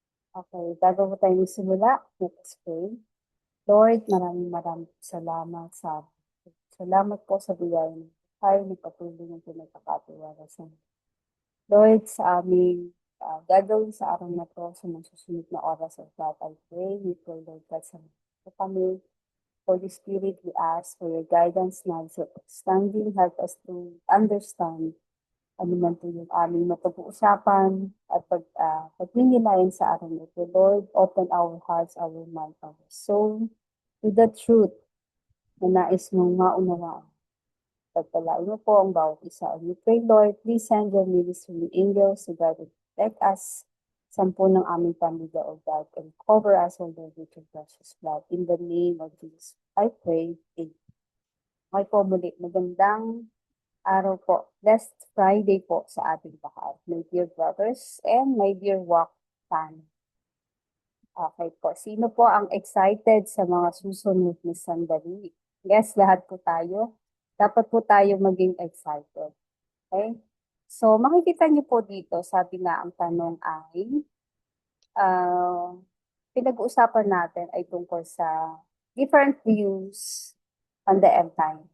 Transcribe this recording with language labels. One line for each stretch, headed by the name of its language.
Filipino: Okay, bago po tayo magsimula,
English: let us pray.
Filipino: Lord, maraming maraming salamat sa salamat po sa biyaya ng buhay na patuloy ng pinagkakatiwala sa Lord, sa aming gagawin sa araw na to, sa mga susunod na oras of God,
English: I pray, we pray,
Filipino: Lord God, sa mga kami.
English: Holy Spirit, we ask for your guidance, knowledge, and understanding. Help us to understand
Filipino: ano man po yung aming mapag-uusapan at pagninilayan sa araw na ito.
English: Lord, open our hearts, our mind, our soul to the truth
Filipino: na nais mong maunawaan. Pagpalain mo po ang bawat isa.
English: And we pray, Lord, please send your ministering angels to guide and protect us.
Filipino: Sampu ng aming pamilya,
English: O God, and cover us, O Lord, with your precious blood. In the name of Jesus, I pray. Amen. Okay
Filipino: po muli, magandang araw po.
English: Blessed Friday
Filipino: po sa ating lahat,
English: my dear brothers and my dear walk family.
Filipino: Okay po, sino po ang excited sa mga susunod na sandali? Yes, lahat po tayo. Dapat po tayo maging excited. Okay? So, makikita niyo po dito, sabi nga ang tanong ay, uh, pinag-uusapan natin ay tungkol sa
English: different views on the end time.